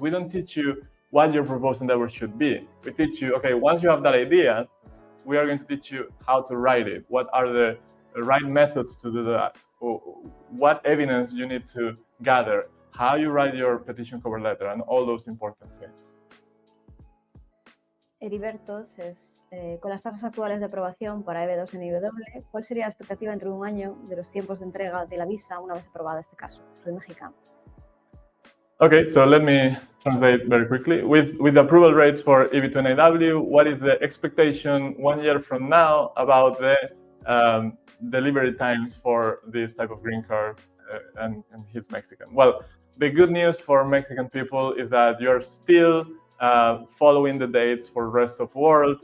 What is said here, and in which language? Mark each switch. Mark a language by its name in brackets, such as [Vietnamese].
[English] We don't teach you what your proposed endeavor should be. We teach you, okay, once you have that idea, we are going to teach you how to write it. What are the right methods to do that? What evidence you need to gather? How you write your petition cover letter, and all those important things. Heriberto says, [Spanish] con las tasas actuales de aprobación para EB2 en NIW, ¿cuál sería la expectativa dentro de un año de los tiempos de entrega de la visa una vez aprobada este caso? Soy mexicano. [English] Okay, so let me translate very quickly. With the approval rates for EB2 NIW, what is the expectation 1 year from now about the delivery times for this type of green card, and he's Mexican? Well, the good news for Mexican people is that you're still following the dates for the rest of the world.